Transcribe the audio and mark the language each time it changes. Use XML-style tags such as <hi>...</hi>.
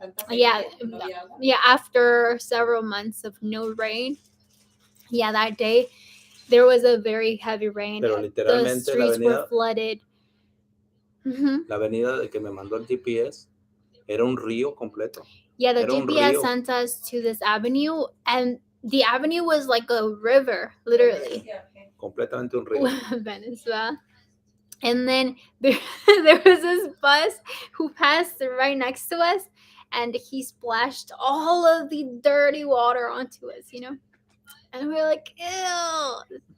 <en>Yeah, after several months of no rain, yeah, that day there was a very heavy rain.</en> <es>Pero literalmente</es> <en>the streets were flooded.</en> <es>La avenida de que me mandó el GPS era un río completo.</es> <en>Yeah, the GPS sent us to this avenue, and the avenue was like a river, literally.</en> <es>Completamente un río. Venezuela.</es> <en>And then there was this bus who passed right next to us, and he splashed all of the dirty water onto us, And we were like, ew.</en>